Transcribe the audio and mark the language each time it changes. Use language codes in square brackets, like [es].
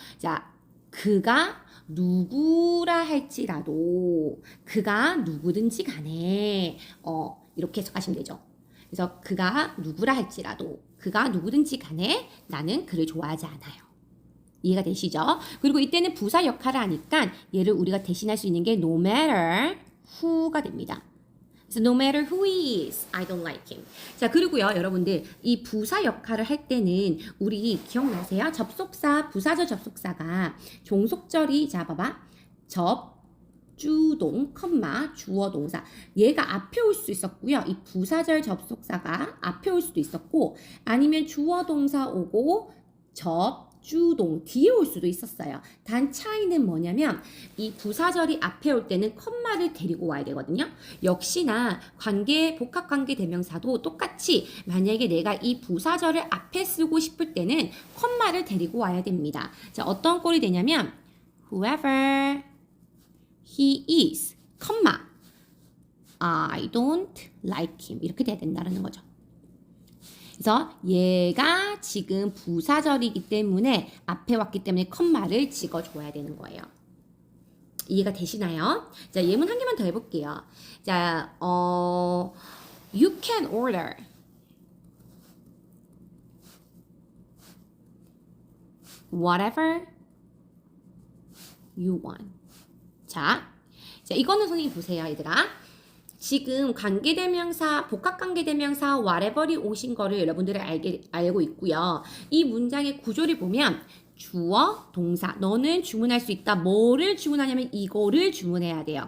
[ko] 자, 그가 누구라 할지라도 그가 누구든지 간에 이렇게 해석하시면 되죠. 그래서 그가 누구라 할지라도 그가 누구든지 간에 나는 그를 좋아하지 않아요. 이해가 되시죠? 그리고 이때는 부사 역할을 하니까 얘를 우리가 대신할 수 있는 게 no matter who가 됩니다. [en] 그래서 no matter who he is, I don't like him. [ko] 자, 그리고요, 여러분들 이 부사 역할을 할 때는 우리 기억나세요? 접속사, 부사절 접속사가 종속절이 자, 봐봐. 주동, 컴마, 주어 동사. 얘가 앞에 올 수 있었고요. 이 부사절 접속사가 앞에 올 수도 있었고 아니면 주어 동사 오고 주동 뒤에 올 수도 있었어요. 단 차이는 뭐냐면 이 부사절이 앞에 올 때는 컴마를 데리고 와야 되거든요. 역시나 복합관계 대명사도 똑같이 만약에 내가 이 부사절을 앞에 쓰고 싶을 때는 컴마를 데리고 와야 됩니다. 자, 어떤 꼴이 되냐면 [en] whoever he is, I don't like him [ko] 이렇게 돼야 된다는 거죠. 그래서 얘가 지금 부사절이기 때문에 앞에 왔기 때문에 컴마를 찍어줘야 되는 거예요. 이해가 되시나요? 자, 예문 한 개만 더 해볼게요. [en] 자, you can order whatever you want. [ko] 자, 이거는 선생님 보세요, 얘들아. 지금 관계대명사, 복합관계대명사 whatever이 오신 거를 여러분들이 알고 있고요. 이 문장의 구조를 보면 주어, 동사. 너는 주문할 수 있다. 뭐를 주문하냐면 이거를 주문해야 돼요.